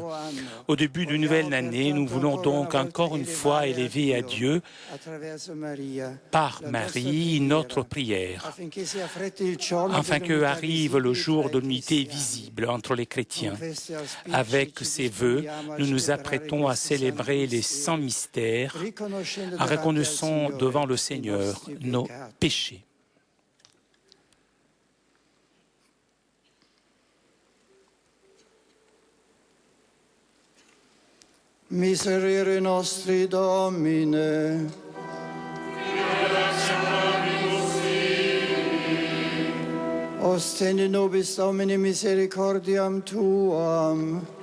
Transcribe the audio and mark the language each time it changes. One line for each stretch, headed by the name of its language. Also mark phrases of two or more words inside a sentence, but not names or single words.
French: Au début d'une nouvelle année, nous voulons donc encore une fois élever à Dieu, par Marie, notre prière, afin que arrive le jour de l'unité visible entre les chrétiens. Avec ces vœux, nous nous apprêtons à célébrer les saints mystères en reconnaissant devant le Seigneur nos péchés.
Latin: Miserere nostri, Domine. Ostende nobis Domini misericordiam Tuam.